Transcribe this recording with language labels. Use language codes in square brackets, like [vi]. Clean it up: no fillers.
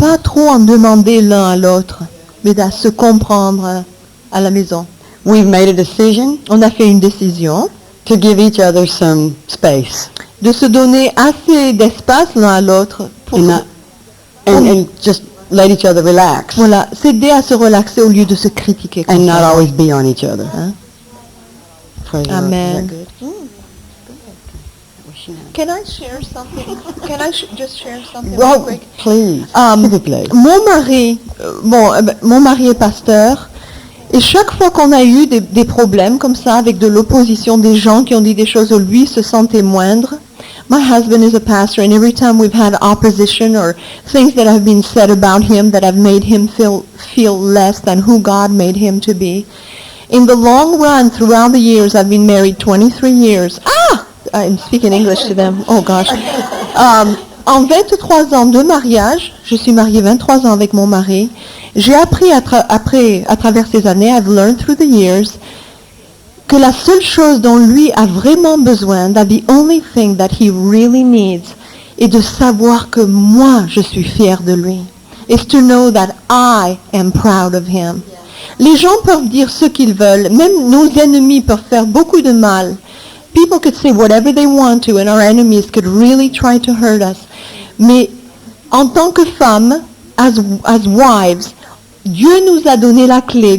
[fr] pas trop en demander l'un à l'autre, mais de se comprendre à la maison. [en] We've made a decision [fr] On a fait une décision [en] to give each other some space [fr] de se donner assez d'espace l'un à l'autre pour [en] and just let each other relax [fr] voilà, s'aider à se relaxer au lieu de se critiquer. [en] and not [fr] constamment. [en] always be on each other. Hein? Praise the Lord. Amen. Is that good? Can I share something? Can I just share something Oh, please. [fr] S'il vous plaît. Mon mari, mon mari est pasteur, et chaque fois qu'on a eu des problèmes comme ça, avec de l'opposition des gens qui ont dit des choses où lui se sentait moindre, [en] my husband is a pastor, and every time we've had opposition or things that have been said about him that have made him feel less than who God made him to be, in the long run, throughout the years, I've been married 23 years. I'm speaking English to them. Oh gosh. [fr] En 23 ans de mariage, je suis mariée 23 ans avec mon mari, j'ai appris à travers ces années, [en] I've learned through the years, [fr] que la seule chose dont lui a vraiment besoin, [en] that the only thing that he really needs, [fr] est de savoir que moi, je suis fière de lui. [en] Is to know that I am proud of him. [fr] Les gens peuvent dire ce qu'ils veulent, même nos ennemis peuvent faire beaucoup de mal. [en] People could say whatever they want to, and our enemies could really try to hurt us. [fr] Mais en tant que femmes, [en] as wives, [fr] Dieu nous a donné la clé.